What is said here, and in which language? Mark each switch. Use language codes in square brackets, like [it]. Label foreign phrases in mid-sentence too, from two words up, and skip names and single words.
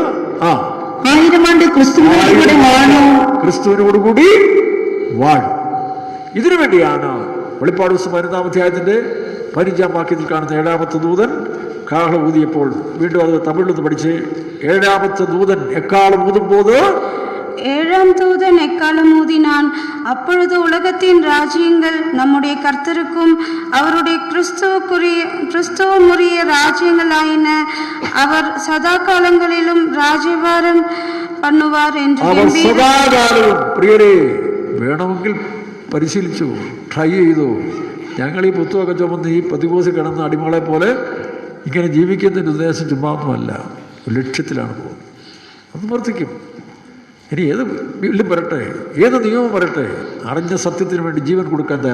[ml] 1000 ആണ്ട് ക്രിസ്തുവിനോടുകൂടി വാണു. ക്രിസ്തുവിനോടുകൂടി വാഴും. ഇതിനു വേണ്ടിയാണ് വെളിപ്പാട് പുസ്തകം 15-ാം അധ്യായത്തിന്റെ 15-ാം വാക്യത്തിൽ കാണുന്ന 7-ാമത്തെ ദൂതൻ കാഹളം ഊതിയപ്പോൾ, വീണ്ടും അത് തമിഴിലൊന്ന് പഠിച്ച്, 7-ാമത്തെ ദൂതൻ എക്കാളം ഊതുമ്പോൾ [ta] 7ஆம் தூதன் எக்காலம் ஊதினான். அப்பொழுது உலகத்தின் ராஜ்யங்கள் நம்முடைய கர்த்தருக்கும் அவருடைய கிறிஸ்துவுக்குரிய ராஜ்யங்களாயின. அவர் சதா காலங்களிலும் ராஜ்யபாரம் பண்ணுவார் என்று [ml] സദാകാലവും. പ്രിയരെ, വേണമെങ്കിൽ പരിശീലിച്ചു, ട്രൈ ചെയ്തു. ഞങ്ങൾ ഈ പുസ്തകമൊക്കെ ചുമന്ന് ഈ പ്രതികോസിൽ കിടന്ന അടിമകളെ പോലെ ഇങ്ങനെ ജീവിക്കുന്നതിൻ്റെ ഉദ്ദേശം ചുമ്മാത്രമല്ല, ലക്ഷ്യത്തിലാണ് പോകുന്നത്. അത് വർദ്ധിക്കും. ഇനി ഏത് വീട്ടിലും വരട്ടെ, ഏത് നിയമം വരട്ടെ, അറിഞ്ഞ സത്യത്തിന് വേണ്ടി ജീവൻ കൊടുക്കാൻ തയ്യാർ.